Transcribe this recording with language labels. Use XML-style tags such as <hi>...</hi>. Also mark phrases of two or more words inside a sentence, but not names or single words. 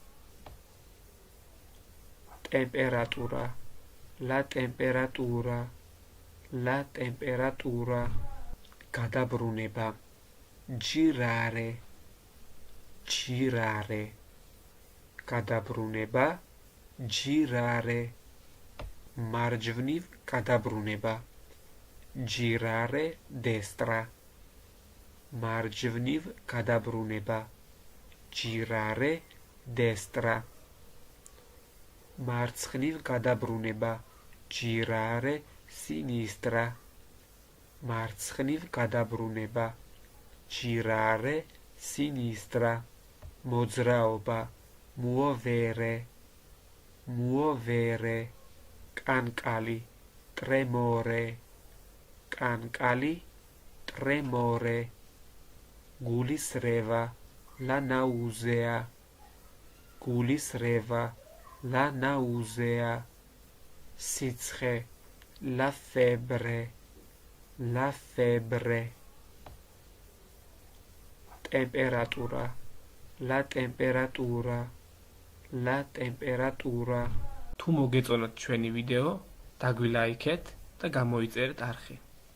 <ka>ტემპერატურა.</ka> <it>la temperatura. la temperatura.</it> <ka>გადაბრუნება. girare.</ka> <it>girare. გადაბრუნება. girare.</it> <ka>მარჯვნივ გადაბრუნება.</ka> <it>girare destra.</it> <ka>მარჯვნივ გადაბრუნება.</ka> <it>girare destra.</it> <ka>მარცხნივ გადაბრუნება.</ka> <it>girare sinistra.</it> <ka>მარცხნივ გადაბრუნება.</ka> <it>girare sinistra.</it> <ka>მოძრაობა. muovere.</ka> <it>muovere. კანკალი. tremore. კანკალი. tremore. გულისრევა. la nausea. გულისრევა. la nausea. სიცხე. la febbre. la febbre.</it> <ka>ტემპერატურა.</ka> <it>la temperatura. la temperatura.</it> <ka>თუ მოგეწონათ ჩვენი ვიდეო, დაგვილაიქეთ და გამოიწერეთ არხი.</ka>